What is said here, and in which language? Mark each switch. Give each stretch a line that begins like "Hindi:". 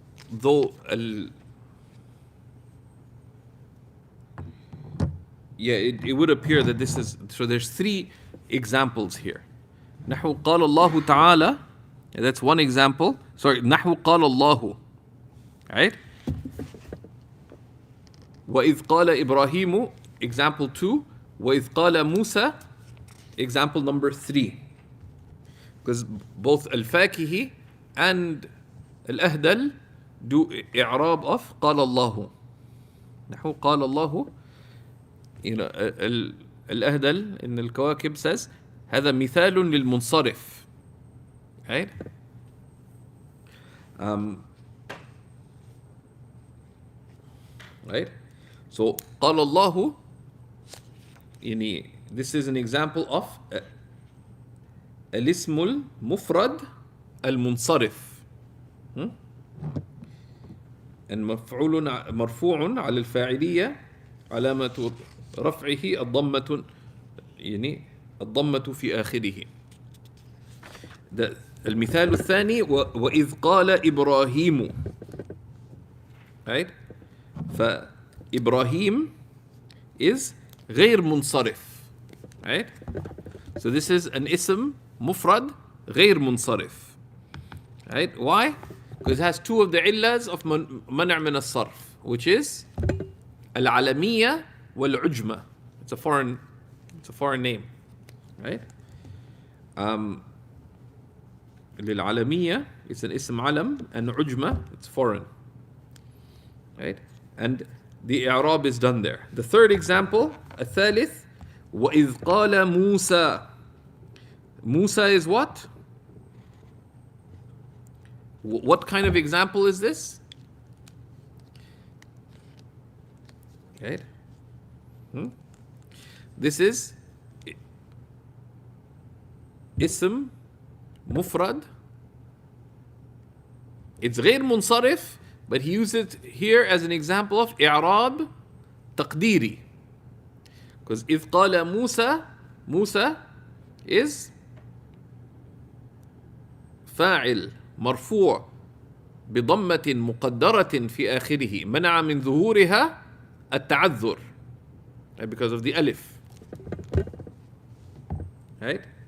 English: Though it would appear that this is, so there's 3 examples here.
Arabic: نحو قال الله تعالى,
English: that's one example.
Arabic: Sorry, نحو قال الله.
English: Right?
Arabic: وإذ قال إبراهيم,
English: example 2.
Arabic: وإذ قال موسى,
English: example number 3. Because both al-Fakihi and al-Ahdal do i'rab of
Arabic: قال الله. نحو قال الله.
English: You know, al-Ahdal in al-Kawakib says
Arabic: هذا مثال للمنصرف.
English: Right? Right? So قال الله, يعني, this is an example of
Arabic: الاسم المفرد المنصرف. المفعول مرفوع على الفاعلية علامة رفعه الضمة، يعني الضمة في آخره. المثال الثاني وإذ قال إبراهيم.
English: Right?
Arabic: فإبراهيم is غير منصرف.
English: Right? So this is an ism مفرد غير منصرف. Right? Why? Because it has 2 of the illas of منع من الصرف, which is al-Alamiyya wal-Ujma. It's a foreign name. Right? للعلمية, it's an ism alam, and Ujma, it's foreign. Right? And the i'rab is done there. The third example, الثالث,
Arabic: وَإِذْ قَالَ مُوسَى.
English: Musa is what? What kind of example is this? Right? This is اسم مفرد. It's غير منصرف, but he uses it here as an example of إعراب تقديري. Because
Arabic: إذ قال موسى,
English: Musa is
Arabic: فاعل مرفوع بضمة مقدرة في آخره منع من ظهورها التعذر,
English: because of the alif, right?